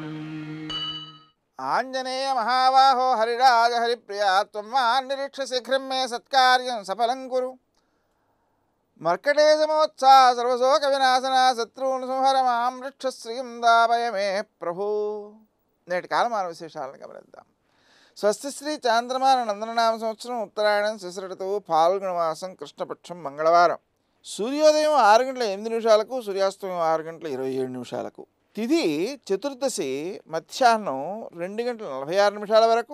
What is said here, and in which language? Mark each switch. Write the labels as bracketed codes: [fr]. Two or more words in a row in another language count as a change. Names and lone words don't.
[sa] आंजनेय महाबाहो हरिराज हरिप्रिया त्वं निरीक्ष्य शीघ्रं मे सत्कार्यं सफलं कुरु। मर्कटेशमोत्साह सर्वशोकविनाशना शत्रून् संहर मां वृक्षश्रियं दापय मे प्रभु। [te] నేటి కాలమాన విశేషాలను గమనిద్దాం. స్వస్తి శ్రీ చాంద్రమాన నందననామ సంవత్సరం ఉత్తరాయణం శిశిరతువు ఫాల్గుణమాసం కృష్ణపక్షం మంగళవారం. సూర్యోదయం 6:08 సూర్యాస్తమయం 6:27 తిథి చతుర్దశి మధ్యాహ్నం 2:46 వరకు.